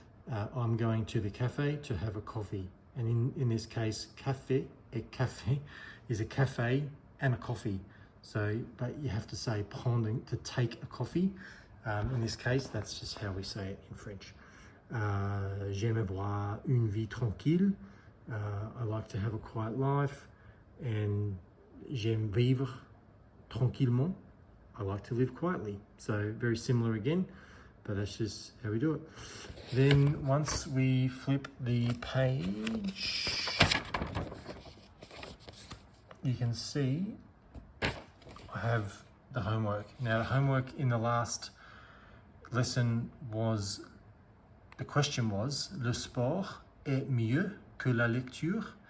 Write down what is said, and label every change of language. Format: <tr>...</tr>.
<en>I'm going to the cafe to have a coffee. And in this case, café is a cafe and a coffee. So, but you have to say prendre, to take a coffee. In this case, that's just how we say it in French.</en> <fr>J'aime avoir une vie tranquille.</fr> <en>I like to have a quiet life.</en> <fr>And j'aime vivre tranquillement.</fr> <en>I like to live quietly. So very similar again, but that's just how we do it. Then once we flip the page, you can see I have the homework. Now the homework in the last lesson was, the question was,</en> <fr>le sport est mieux que la lecture?</fr>